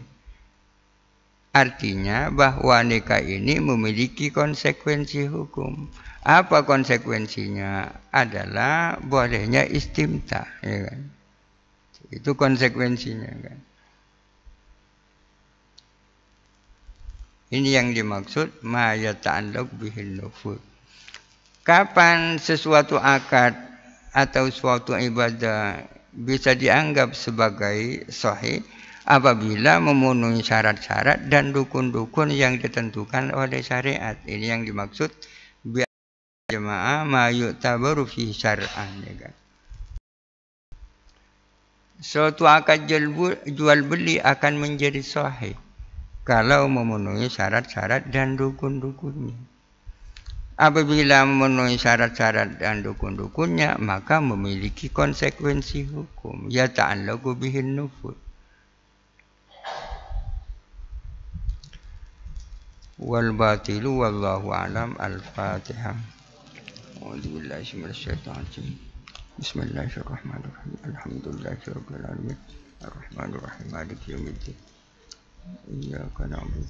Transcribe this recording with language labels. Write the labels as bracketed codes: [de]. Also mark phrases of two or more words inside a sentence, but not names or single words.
[id] Artinya bahwa nikah ini memiliki konsekuensi hukum. Apa konsekuensinya? Adalah bolehnya istimta, ya kan? Itu konsekuensinya, kan? Ini yang dimaksud [ar] ما يتعلق به النفوذ. [id] Kapan sesuatu akad atau suatu ibadah bisa dianggap sebagai sahih? Apabila memenuhi syarat-syarat dan rukun-rukun yang ditentukan oleh syariat. Ini yang dimaksud [ar] بجماعة ما يعتبر في شرعا, [id] ya kan? Suatu akad jual beli akan menjadi sahih kalau memenuhi syarat-syarat dan rukun-rukunnya. Apabila memenuhi syarat-syarat dan rukun-rukunnya, maka memiliki konsekuensi hukum. [ar] يتعلق به النفوذ. والباطل والله أعلم. Al-Fatihah. أعوذ بالله من الشيطان الرجيم. بسم الله الرحمن الرحيم الحمد لله رب العالمين. الرحمن الرحيم مالك يوم الدين إياك نعبد